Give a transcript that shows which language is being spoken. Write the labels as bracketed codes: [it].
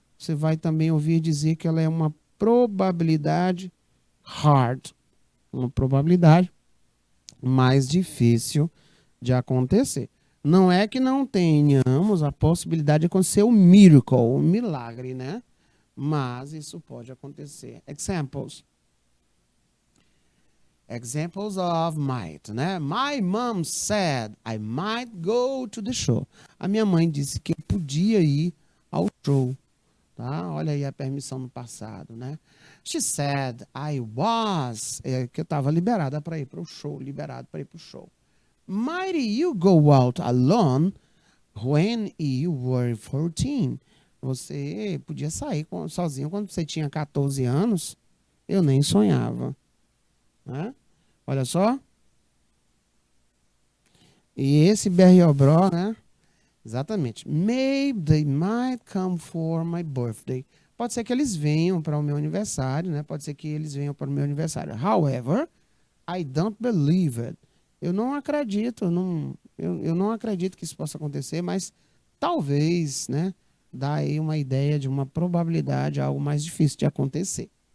[pt] Você vai também ouvir dizer que ela é uma probabilidade hard, uma probabilidade mais difícil de acontecer. Não é que não tenhamos a possibilidade de acontecer o miracle, o milagre, né? Mas isso pode acontecer. [en] Examples of might, né? My mom said I might go to the show. [pt] A minha mãe disse que eu podia ir ao show, tá? Olha aí a permissão no passado, né? [en] She said I was, [pt] que eu estava liberada para ir para o show, liberado para ir para o show. [en] Might you go out alone when you were 14? [pt] Você podia sair sozinho quando você tinha 14 anos? Eu nem sonhava, né? Olha só. E esse BR-Obró, né? Exatamente. [en] Maybe they might come for my birthday. [pt] Pode ser que eles venham para o meu aniversário, né? Pode ser que eles venham para o meu aniversário. [en] However, I don't believe it. [pt] Eu não acredito, eu não acredito que isso possa acontecer, mas talvez, né, dá aí uma ideia de uma probabilidade, algo mais difícil de acontecer.